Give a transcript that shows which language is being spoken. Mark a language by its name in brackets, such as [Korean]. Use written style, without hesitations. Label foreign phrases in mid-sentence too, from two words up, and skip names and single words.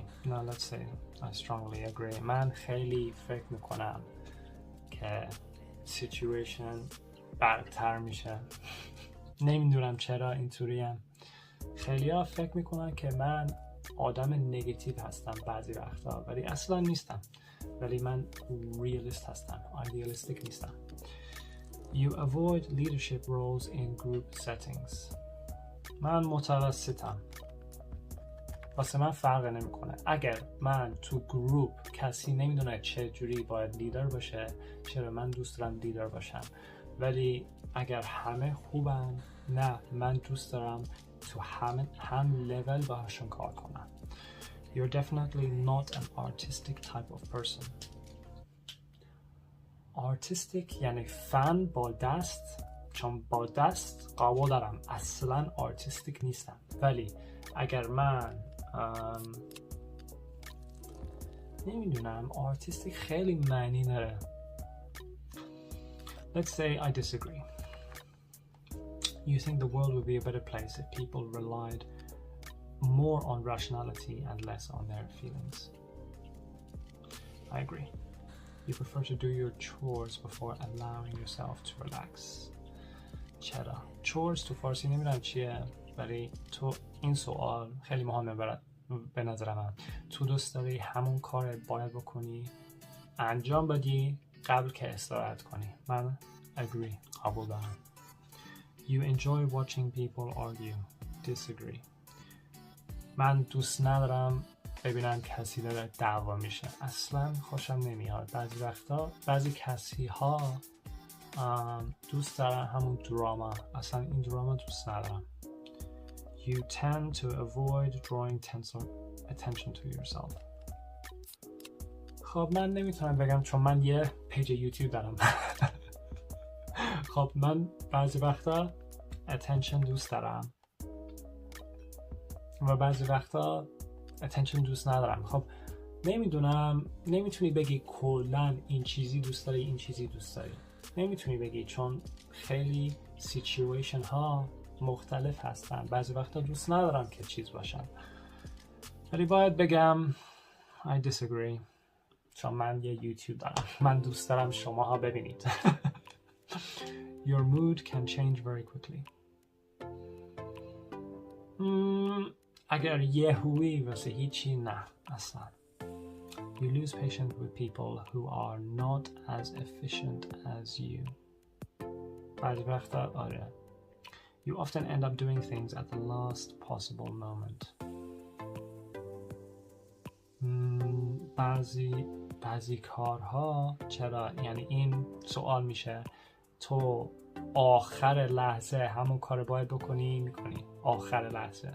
[English] No, let's say I strongly agree. [Persian] من خیلی فکر میکنم که situation بدتر میشه. نمیدونم چرا اینطوریم. خیلی ها فکر میکنن که من آدم نگاتیو هستم بعضی وقتا، ولی اصلا نیستم. ولی من ریالیست هستم، ایدئالیستیک نیستم. [English] You avoid leadership roles in group settings. [Persian] من متوسطم. واسه من فرق نمیکنه. اگر من تو گروپ کسی نمیدونه چه جوری باید لیدر باشه، چرا من دوست دارم لیدر باشم. ولی اگر همه خوبن، نه، من دوست دارم تو هم لول باهاشون کار کنم. [English] You're definitely not an artistic type of person. [Persian] artistic یعنی فن با دست، چون با دست قوا دارم، اصلا artistic نیستم. ولی اگر من نمیدونم، artistic خیلی معنی داره. [English] Let's say I disagree. You think the world would be a better place if people relied more on rationality and less on their feelings. I agree. You prefer to do your chores before allowing yourself to relax. [Persian] چرا؟ chores تو فارسی نمیدونم چیه، ولی تو این سوال خیلی مهمه به نظر من. تو دوست داری همون کار باید بکنی انجام بدی قبل که استراحت کنی. من agree، قبول دارم. [English] You enjoy watching people argue. Disagree. [Persian] من دوست ندارم ببینم کسی داره دعوا میشه، اصلا خوشم نمیاد. بعضی وقتا بعضی کسی ها دوست دارن همون دراما، اصلا این دراما دوست ندارم. You tend to avoid drawing attention to yourself. خب من نمیتونم بگم چون من یه پیج یوتیوب دارم. خب من بعضی وقتا attention دوست دارم و بعضی وقتا attention دوست ندارم. خب نمیدونم، نمیتونی بگی کلن این چیزی دوست داری این چیزی دوست داری، نمیتونی بگی، چون خیلی سیچویشن ها مختلف هستن. بعضی وقتا دوست ندارم که چیز باشم، ولی باید بگم [English] I disagree، [Persian] چون من یه یوتیوب دارم، من دوست دارم شماها ببینید. [English] Your mood can change very quickly. [Persian] اگر یهویی واسه هیچی، نه اصلا. [English] You lose patience with people who are not as efficient as you. [Persian] بعضی وقتا آره. [English] You often end up doing things at the last possible moment. [Persian] بعضی کارها چرا؟ یعنی این سوال میشه تو آخر لحظه همون کار باید میکنی آخر لحظه.